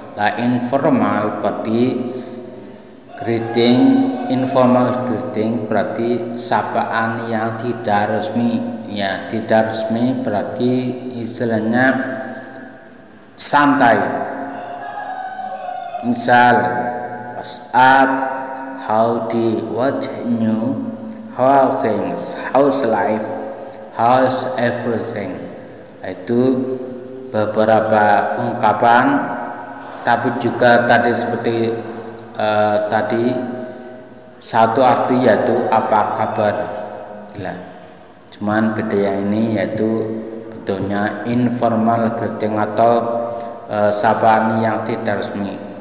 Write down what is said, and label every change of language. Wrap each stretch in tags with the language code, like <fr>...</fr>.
<id>Lah informal berarti greeting, informal greeting berarti sapaan yang tidak resmi. Ya, tidak resmi berarti istilahnya santai. Misal</id> <en>WhatsApp, howdy, what's new, how are things, how's life, how's everything.</en> <id>Itu beberapa ungkapan, tapi juga tadi seperti tadi satu arti yaitu apa kabar. Nah, cuman beda yang ini yaitu bentuknya informal greeting atau sapaan yang tidak resmi.</id>